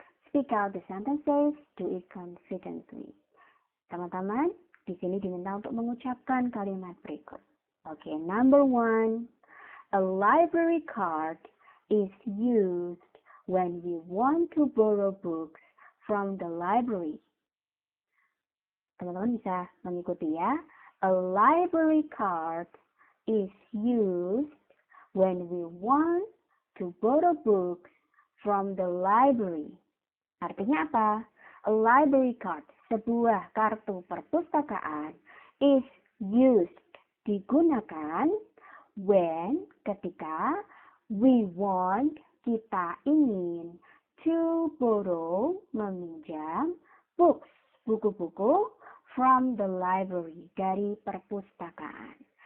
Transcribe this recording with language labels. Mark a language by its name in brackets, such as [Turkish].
[English] Speak out the sentences, do it confidently. [Indonesian] Teman-teman, di sini diminta untuk mengucapkan kalimat berikut. [English] Oke, number 1. A library card is used when we want to borrow books from the library. [Indonesian] Teman-teman bisa mengikuti ya. [English] A library card is used when we want to borrow books from the library. [Indonesian] Artinya apa? [English] A library card, [Indonesian] sebuah kartu perpustakaan, [English] is used, [Indonesian] digunakan, [English] when, [Indonesian] ketika, [English] we want, [Indonesian] kita ingin, [English] to borrow, [Indonesian] meminjam, [English] books, [Indonesian] buku-buku, [English] from the library, [Indonesian] dari perpustakaan.